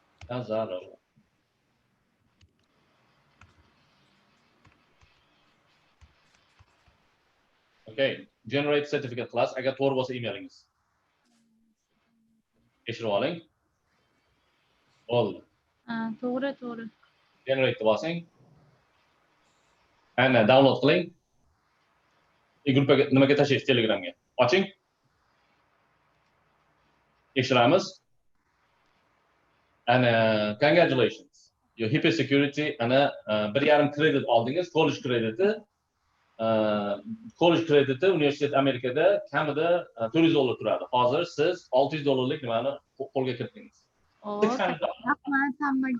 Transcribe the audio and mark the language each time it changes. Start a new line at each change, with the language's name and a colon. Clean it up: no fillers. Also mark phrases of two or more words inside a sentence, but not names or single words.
Uzbek: Nazarov.
English: Okay, generate certificate class.
Uzbek: Agar to'g'ri bo'lsa emailingiz. Tekshirib oling. Bo'ldi. Ha, to'g'ri. Generate bosing. Ana download qiling. Gruppaga nimaga tashlaysiz? Telegramga. Oching. Tekshiramiz. Ana congratulations.
English: Your HIPAA security
Uzbek: ana 1,5 kredit oldingiz, college krediti. College krediti universitet Amerikada kamida $400 turadi. Hozir siz $600 nimani qo'lga kiritdingiz. Rahmat hammaga.